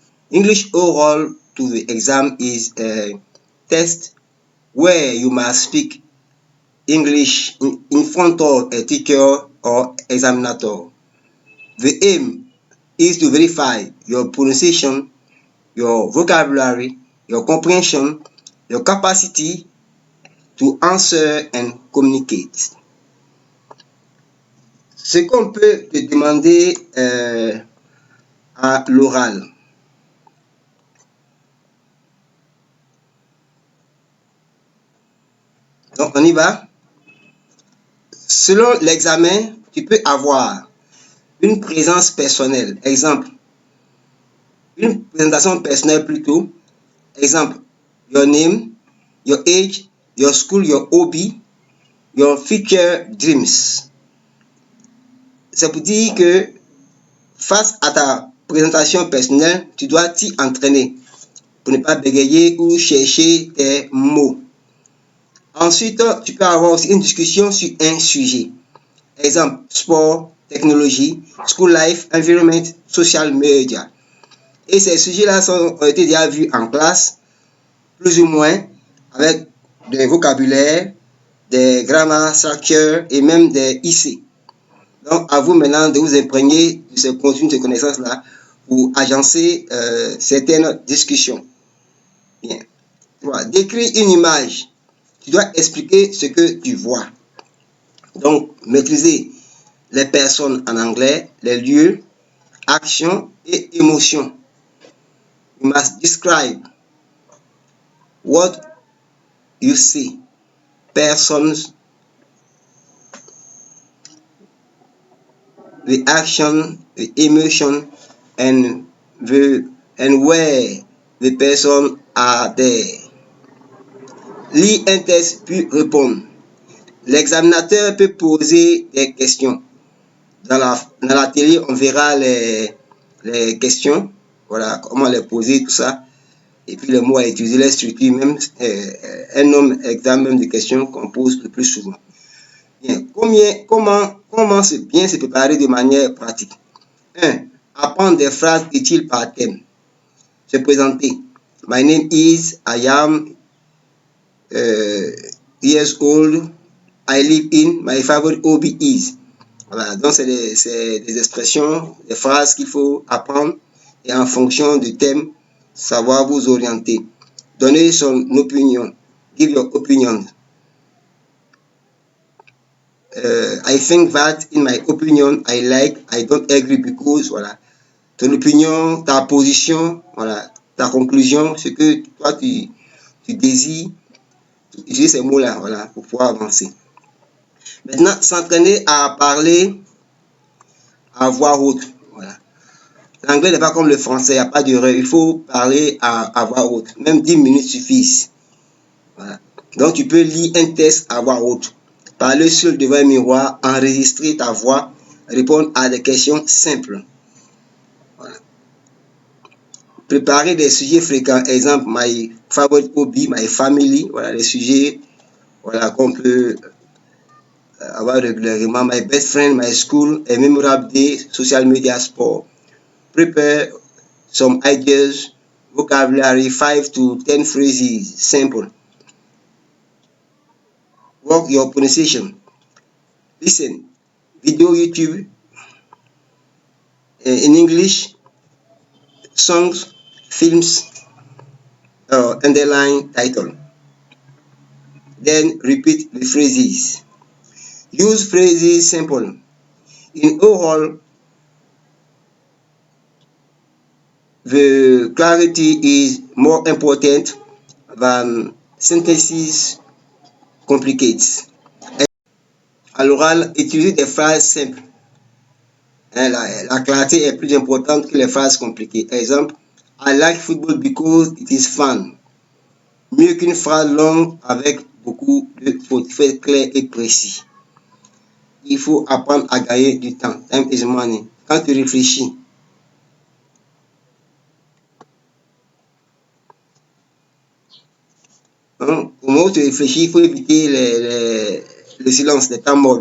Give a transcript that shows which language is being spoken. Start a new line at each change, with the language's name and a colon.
English: English oral to the exam is a test where you must speak English in front of a teacher or examiner. The aim is to verify your pronunciation, your vocabulary, your comprehension, your capacity to answer and communicate.
French: Ce qu'on peut te demander à l'oral. Donc, on y va. Selon l'examen, tu peux avoir une présence personnelle. Exemple, une présentation personnelle plutôt.
English: Exemple, your name, your age, your school, your hobby, your future dreams.
French: C'est pour dire que face à ta présentation personnelle, tu dois t'y entraîner pour ne pas bégayer ou chercher tes mots. Ensuite, tu peux avoir aussi une discussion sur un sujet. Exemple, sport, technologie, school life, environment, social media. Et ces sujets-là ont été déjà vus en classe, plus ou moins, avec des vocabulaires, des grammar structures et même des IC. Donc, à vous maintenant de vous imprégner de ce contenu de connaissances-là pour agencer certaines discussions. Bien. Voilà. Décrire une image. Tu dois expliquer ce que tu vois. Donc, maîtriser les personnes en anglais, les lieux, actions et émotions.
English: You must describe what you see, persons, the action, the emotion, and where the person are there.
French: Lis un texte puis répondre. L'examinateur peut poser des questions. Dans la télé, on verra les questions, voilà, comment les poser, tout ça. Et puis les mots à utiliser, les structures, même un nombre exact même de questions qu'on pose le plus souvent. Bien. Comment bien se préparer de manière pratique? 1. Apprendre des phrases utiles par thème. Se présenter.
English: My name is, I am years old, I live in, my favorite hobby is.
French: Voilà, donc c'est des expressions, des phrases qu'il faut apprendre et en fonction du thème, savoir vous orienter. Donner son opinion.
English: Give your opinion. I think that, in my opinion, I like, I don't agree because, voilà.
French: Ton opinion, ta position, voilà, ta conclusion, ce que toi tu désires, utiliser ces mots-là, voilà, pour pouvoir avancer. Maintenant, s'entraîner à parler à voix haute. Voilà. L'anglais n'est pas comme le français, il n'y a pas d'erreur. Il faut parler à voix haute. Même 10 minutes suffisent. Voilà. Donc, tu peux lire un texte à voix haute. Parler seul devant un miroir, enregistrer ta voix, répondre à des questions simples. Voilà. Préparer des sujets fréquents.
English: Exemple, my favorite hobby, my family.
French: Voilà, les sujets voilà, qu'on peut avoir régulièrement.
English: My best friend, my school, a memorable day, social media, sport. Prepare some ideas, vocabulary, 5 to 10 phrases, simple. Work your pronunciation. Listen, video YouTube in English, songs, films, underline title. Then repeat the phrases. Use phrases simple. In oral, the clarity is more important than sentences complicated.
French: À l'oral, utilisez des phrases simples. La clarté est plus importante que les phrases compliquées.
English: Exemple, I like football because it is fun.
French: Mieux qu'une phrase longue avec beaucoup de fautes. Il faut être clair et précis. Il faut apprendre à gagner du temps.
English: Time is money.
French: Quand tu réfléchis, au moment où tu réfléchis, il faut éviter le silence, les temps morts.